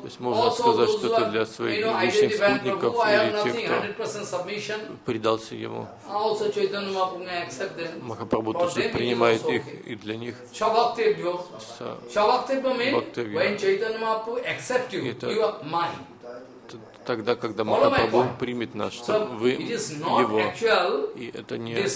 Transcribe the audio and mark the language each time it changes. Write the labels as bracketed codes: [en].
[ru] То есть можно сказать, что это для своих личных спутников или тех, кто предался ему. [en] Also, Chaitanya Mahaprabhu accept them. [ru] Махапрабху тоже принимает их и для них. [sa] Savaktebhyo. [en] Savaktebhyo means when Chaitanya Mahaprabhu accept you, you are mine. [ru] Тогда, когда Махапрабху примет нас, что вы его, и это не...